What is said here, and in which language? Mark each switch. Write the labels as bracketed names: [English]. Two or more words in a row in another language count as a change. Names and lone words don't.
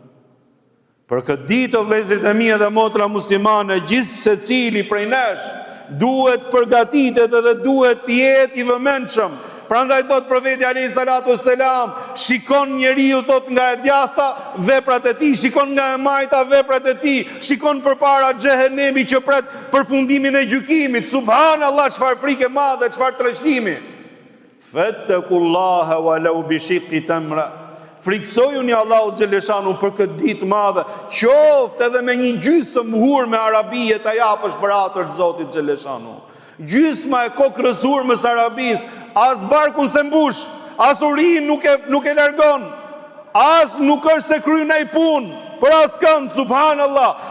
[Albanian] Për këtë ditë, o vëllezërit e mi dhe motra muslimane, gjithë secili prej nesh duhet përgatitet edhe duhet të jetë i vëmendshëm. Prandaj thot profeti [Arabic] عليه الصلاة والسلام, [Albanian] shikon njeriu thot nga e djatha veprat e tij, shikon nga e majta veprat e tij, shikon përpara xhehenemi që pret përfundimin e gjykimit. Subhanallahu, çfarë frikë e madhe, çfarë treshtimi. [Arabic] فاتقوا الله ولو بشق تمرة. [Albanian] Friksojuni Allahu xhaleshanu për këtë ditë madhe, qoftë edhe me një gjysmë hurme arabie ta japësh për atër të Zotit xhaleshanu. Gjysma e kokrës hurmës arabis, as barkun se mbush, as urin nuk e largon, as nuk është se kryen ai punë për as kënd, subhanallah.